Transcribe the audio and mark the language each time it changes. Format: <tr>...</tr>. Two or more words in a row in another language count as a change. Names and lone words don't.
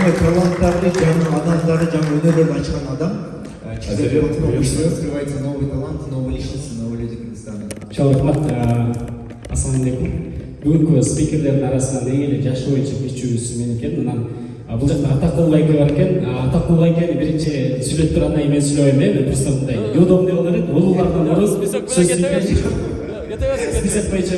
<kk>жаңы таланттарды, жаңы адамдарды, жаңы өнерлерді açқан адам.</kk> <ru>Открывается новый талант, новые личности, новые люди Кыргызстана.</ru> <ky>Чоң рахмат. Ассалаумалейкум. Бүгүнкү спикерлердин арасынан эң эле жашы боюнча кичүүсү мен экен. Анан бул жакта Атакул байке бар экен. Атакул байкени биринчи сүйлөп турганда мен сүйлөбөйм, мен просто мындай неудобный болор эле. Улуулардан мурун список боюнча</ky>